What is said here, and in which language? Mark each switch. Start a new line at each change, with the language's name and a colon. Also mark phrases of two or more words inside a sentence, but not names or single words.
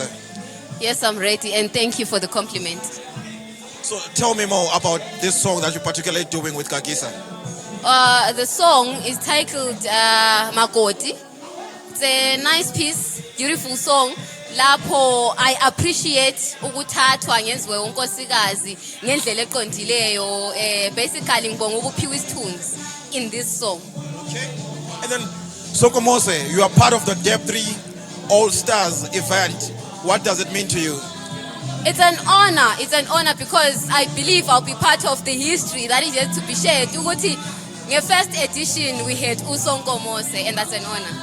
English: Yes, I'm ready, and thank you for the compliment. So tell me more about this song that you're particularly doing with uGagisa. The song is titled Makoti. It's a nice piece, beautiful song.
Zulu: Lapho
English: I appreciate
Zulu: ukuthathwa ngenziwe unkosikazi ngendlela eqondileyo, basically ngibonga ukuphiwa isithunzi
English: in this song. Okay. And then Sonkomose, you are part of the THREE All-Stars event. What does it mean to you? It's an honor. It's an honor because I believe I'll be part of the history that is yet to be shared. Ukuthi in first edition we had uSonkomose, and that's an honor.